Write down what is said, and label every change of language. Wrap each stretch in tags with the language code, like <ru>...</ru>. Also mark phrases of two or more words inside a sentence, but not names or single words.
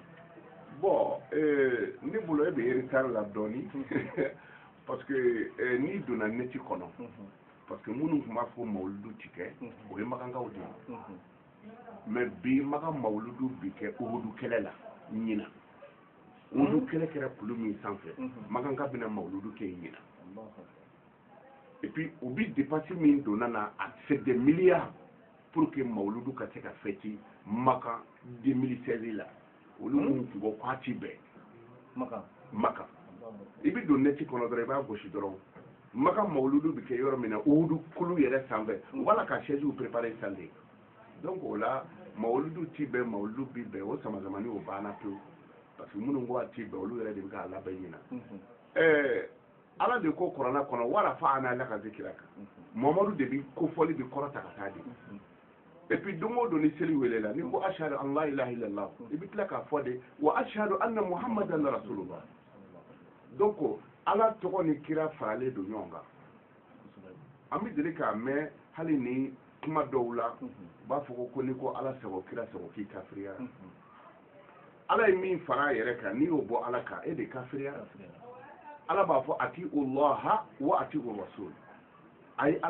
<bm>bon ne bolo e bɛ retard la dɔɔni</bm> <fr>parce que</fr> <bm>n'i donna neti kɔnɔ</bm> <fr>parce que</fr> <bm>minnu tun b'a fɔ mawuludu ti kɛ o ye makankaw de ye mais bi makan mawuludu bi kɛ uhudu kɛlɛ la ɲina uhudu kɛlɛ kɛra kulu min sanfɛ makanka bɛna mawuludu kɛ ɲina</bm> <fr>et puis</fr> <bm>u bi dépense min donna na</bm> <fr>c'est des milliards pour que</fr> <bm>mawuludu ka se ka fêter Maka 2016 la olu mun tun bɔ parti bɛɛ Maka i bi don neti kɔnɔ dɔrɔn i b'a gosi dɔrɔn Maka mawuludu bi kɛ yɔrɔ min na uhudu kulu yɛrɛ sanfɛ wala ka</bm> <fr>chaise préparer</fr> <bm>sale donc o la mawuludu ti bɛɛ mawuludu bi bɛɛ o samazamani o banna pewu</bm> <fr>parce que</fr> <bm>minnu ko a ti bɛɛ olu yɛrɛ de bɛ k'a labɛn ɲina ala de ko kɔrɔna kɔnɔ wala fa ana ala ka zikira kan mamadu de bi kofɔli bi kɔrɔ ta ka taa de</bm> <fr>et puis</fr> <bm>don o don ni seli welela ni ko</bm> <ar>أشهد أن لا إله إلا الله</ar> <bm>i bi tila k'a fɔ de</bm> <ar>وأشهد أن محمدا رسول الله</ar> <bm>donc ala tɔgɔ ni kira faralen don ɲɔgɔn kan an bɛ deli k'a mɛn hali ni kuma dɔw la u b'a fɔ ko ni ko ala sago kira sago k'i kafiriyara ala ye min fara a yɛrɛ kan n'i y'o bɔ ala kan e de kafiriyara ala b'a fɔ</bm> <ar>أطع الله وأطع رسول</ar> <bm>a ye</bm>